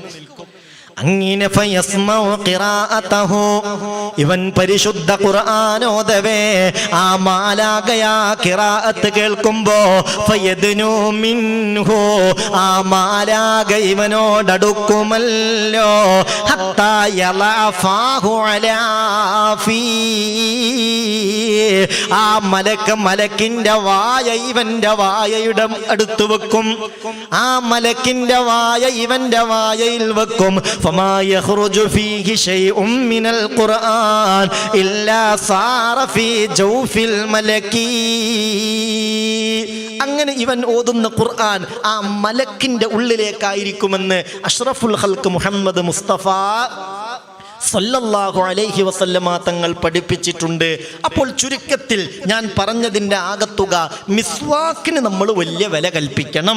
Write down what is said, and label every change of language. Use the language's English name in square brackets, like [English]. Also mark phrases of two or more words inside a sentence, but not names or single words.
[Malayalam] അങ്ങനെ [Arabic] فيسمع قراءته, [Malayalam] ഇവൻ പരിശുദ്ധ ഖുർആൻ ഓതവേ ആ മാലാഖയാ ഖിറാഅത്ത് കേൾക്കുമ്പോ [Arabic] فيدنو منه, [Malayalam] ആ മാലാഖ ഇവനോടടുക്കുമല്ലോ [Arabic] حتى يلفاه على في. [Malayalam] ആ മലക്കിന്റെ വായ ഇവന്റെ വായയുടെ അടുത്ത് വെക്കും. ആ മലക്കിന്റെ വായ ഇവന്റെ വായയിൽ വെക്കും. [Arabic] فما يخرج فيه شيء من القرآن إلا صار في جوف الملك. [Malayalam] അങ്ങനെ ഇവൻ ഓതുന്ന ഖുർആൻ ആ മലക്കിന്റെ ഉള്ളിലേക്കായിരിക്കുമെന്ന് [Arabic] أشرف الخلق [Malayalam] മുഹമ്മദ് മുസ്തഫ [Arabic] صلى الله عليه وسلم [Malayalam] തങ്ങൾ പഠിപ്പിച്ചിട്ടുണ്ട്. അപ്പോൾ ചുരുക്കത്തിൽ ഞാൻ പറഞ്ഞതിൻ്റെ ആകത്തുക, മിസ്വാക്കിന് നമ്മൾ വലിയ വില കൽപ്പിക്കണം.